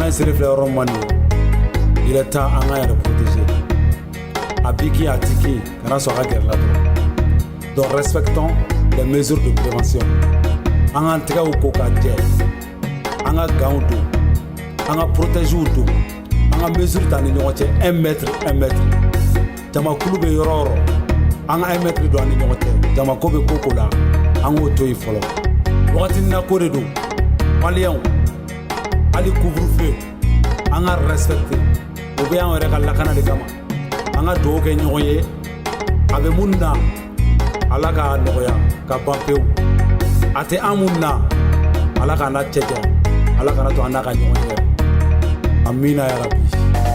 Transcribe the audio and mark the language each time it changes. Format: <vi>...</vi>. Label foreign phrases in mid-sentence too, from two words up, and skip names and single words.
<bm>in siri filɛ yɔrɔ man di</bm> <fr>il est temps</fr> <bm>an ka yɛrɛ protéger a biki a tiki kana sɔn a ka gɛrɛ la dɔrɔn</bm> <fr>donc respectons les mesures de prévention</fr> <bm>an k'an tɛgɛw ko k'a jɛ an ka gants don an ka protèges don an ka mesures ta ni ɲɔgɔn cɛ 1 mètre jamakulu bɛ yɔrɔ o yɔrɔ an ka 1 mètre don an ni ɲɔgɔn cɛ jamako bɛ ko la an k'o to yen fɔlɔ wagati na ko de don maliyɛnw hali couvre-feu an ka respecté o bɛ an yɛrɛ ka lakana de kama an ka dugawu kɛ ɲɔgɔn ye a bɛ mun na ala k'a nɔgɔya ka ban pewu a tɛ an mun na ala k'an na cɛjɛ ala kana to an n'a ka ɲɔgɔn ye</bm> <ar>آمين يا رب</ar>